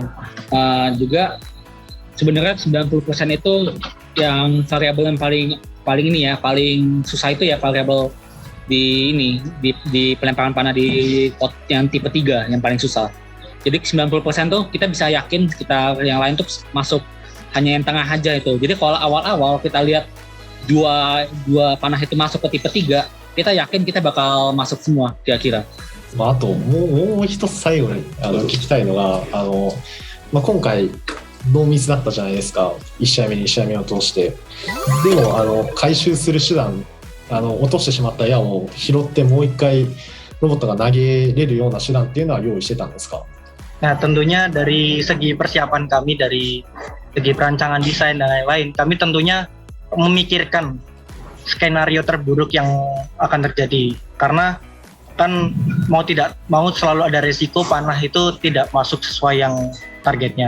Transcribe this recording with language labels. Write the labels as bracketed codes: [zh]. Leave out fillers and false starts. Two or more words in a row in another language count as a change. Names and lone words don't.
[id] Juga sebenarnya 90% itu yang variabel yang paling susah itu ya variabel di pelemparan panah di pot yang tipe 3 yang paling susah. Jadi 90% tuh kita bisa yakin yang lain tuh masuk hanya yang tengah aja itu. Jadi kalau awal-awal kita lihat dua panah itu masuk ke tipe 3, kita yakin kita bakal masuk semua kira-kira. [ja] あともう一つ最後に聞きたいのが今回ノーミスだったじゃないですか、1試合目2試合目を通して。でも回収する手段落としてしまった矢を拾ってもう一回ロボットが投げれるような手段っていうのは用意してたんですか？ [id] Nah, tentunya dari segi persiapan kami, dari segi perancangan desain dan lain-lain, kami tentunya memikirkan skenario terburuk yang akan terjadi. Karena kan mau tidak mau selalu ada resiko panah itu tidak masuk sesuai yang targetnya.